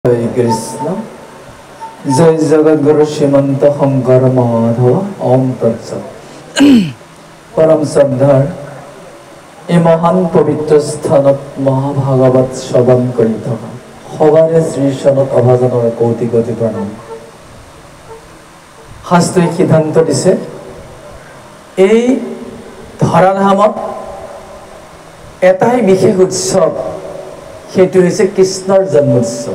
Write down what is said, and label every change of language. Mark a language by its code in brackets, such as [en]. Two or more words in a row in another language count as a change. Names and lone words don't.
[as] জয় কৃষ্ণ জয় জগদ্গুৰু শ্ৰীমন্ত শংকৰ মহাধৱ ওম তৎসৎ পৰম শ্ৰদ্ধাৰ এই মহান পবিত্ৰ স্থানত মহাভাগৱত শ্ৰৱণ কৰি থকা সবাৰে শ্ৰী চনত অভাজনৰ কৌটি কৌটি প্ৰণাম। শাস্ত্ৰীয় সিদ্ধান্ত দিছে এই ধৰাধামত এটাই বিশেষ উৎসৱ, সেইটো হৈছে কৃষ্ণৰ জন্মোৎসৱ।